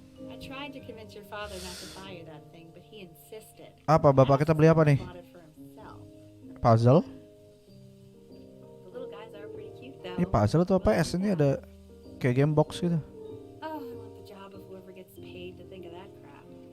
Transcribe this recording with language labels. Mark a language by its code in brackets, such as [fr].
[en] I tried to convince your father not to buy you that thing, but he insisted. [id] Apa bapak kita beli apa nih? [en] Bought it for himself. Puzzle? The little guys are pretty cute though. [id] Ini puzzle atau apa? S ini ada kayak game box gitu. [en] Oh, I want the job of whoever gets paid to think of that crap.